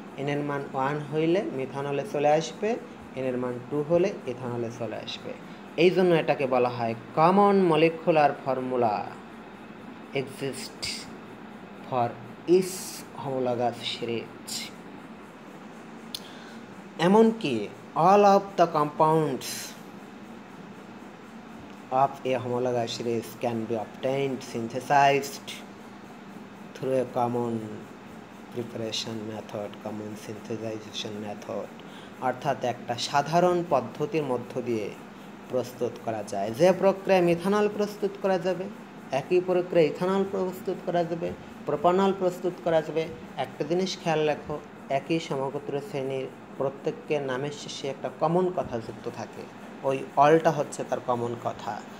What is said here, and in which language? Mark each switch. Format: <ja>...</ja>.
<bn>এর মান 1 হইলে মিথানলে চলে আসবে, এর মান 2 হলে ইথানলে চলে আসবে। এই জন্য এটাকে বলা হয়</bn> <en>Common molecular formula exist for each homologous series.</en> <bn>এমনকি</bn> <en>all of the compounds of a homologous series can be obtained synthesized through a common preparation method, common synthesization method।</en> <bn>অর্থাৎ একটা সাধারণ পদ্ধতির মধ্য দিয়ে প্রস্তুত করা যায়। যে প্রক্রিয়ায় মিথানল প্রস্তুত করা যাবে, একই প্রক্রিয়ায় ইথানল প্রস্তুত করা যাবে, প্রোপানল প্রস্তুত করা যাবে। একটা জিনিস খেয়াল রাখো, একই সমগোত্রীয় শ্রেণীর প্রত্যেকের নামের শেষে একটা কমন কথা যুক্ত থাকে, ওই অলটা হচ্ছে তার কমন কথা।</bn>